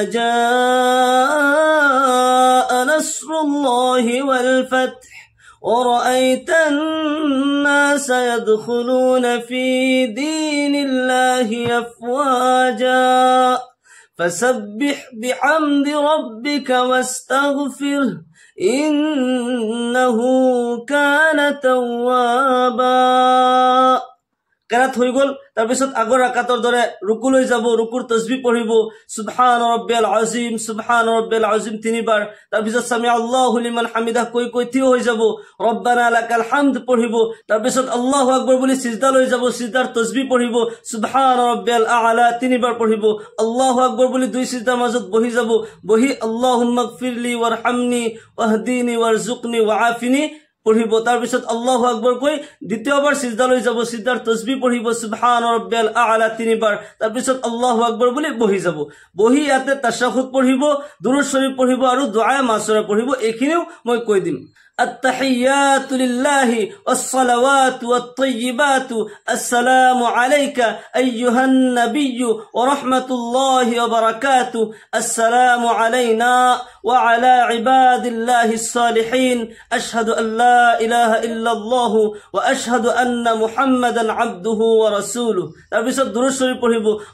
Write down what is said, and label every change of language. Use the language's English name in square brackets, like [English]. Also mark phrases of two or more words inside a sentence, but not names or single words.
[Arabic] جاء نصر الله والفتح ورأيت الناس يدخلون في دين الله أفواجا فسبح بحمد ربك واستغفره إنه كان توابا [Assamese] কেরাত হৈ গল তাৰ পিছত আগৰ ৰাকাতৰ দৰে ৰুকু লৈ যাব ৰুকুৰ তাসবিহ পঢ়িব [Arabic] سبحان ربي [Assamese] আযীম তিনিবাৰ তাৰ পিছত [Arabic] سمع الله لمن حمده [Assamese] কৈ কৈ থিয় হৈ যাব [Arabic] ربنا لك الحمد [Assamese] পঢ়িব তাৰ পিছত [Arabic] الله أكبر [Assamese] বুলি সিজদা লৈ যাব সিজদাৰ তাসবিহ পঢ়িব [Arabic] سبحان ربي الأعلى [Assamese] তিনিবাৰ পঢ়িব [Arabic] الله أكبر [Assamese] বুলি দুই সিজদাৰ মাজত বহি যাব বহি [Arabic] اللهم اغفر لي وارحمني واهدني وارزقني وعافني [Assamese] পঢ়িব তাৰ পিছত [Arabic] الله أكبر [Assamese] কৈ দ্বিতীয়বাৰ সিজদা লৈ যাব সিজদাৰ তাসবিহ পঢ়িব [Arabic] سبحان ربي الأعلى [Assamese] তিনিবাৰ তাৰ পিছত [Arabic] الله أكبر [Assamese] বুলি বহি যাব বহি ইয়াতে তাশাহুদ পঢ়িব দুৰুদ শৰীফ পঢ়িব আৰু দুআ মাসুৰা পঢ়িব এইখিনিও মই কৈ দিম [Arabic] التحيات لله والصلوات والطيبات السلام عليك أيها النبي ورحمة الله وبركاته السلام علينا وعلى عباد الله الصالحين أشهد أن لا إله إلا الله وأشهد أن محمدا عبده ورسوله [Assamese] তাৰ পিছত দুৰুদ শৰীফ পঢ়িব